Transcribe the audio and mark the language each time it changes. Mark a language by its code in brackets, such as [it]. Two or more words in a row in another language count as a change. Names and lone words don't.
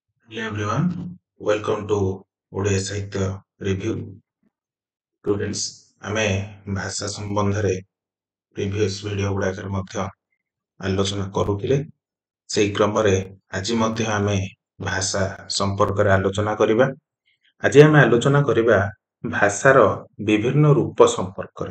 [en] Hello everyone, welcome to Odia Sahitya Review. Students, [or] ଆମେ ଭାଷା ସମ୍ବନ୍ଧରେ [en] previous video [or] ଗୁଡାକରେ ମଧ୍ୟ ଆଲୋଚନା କରୁଥିଲେ। ସେହି କ୍ରମରେ ଆଜି ମଧ୍ୟ ଆମେ ଭାଷା ସମ୍ପର୍କରେ ଆଲୋଚନା କରିବା। ଆଜି ଆମେ ଆଲୋଚନା କରିବା ଭାଷାର ବିଭିନ୍ନ ରୂପ ସମ୍ପର୍କରେ।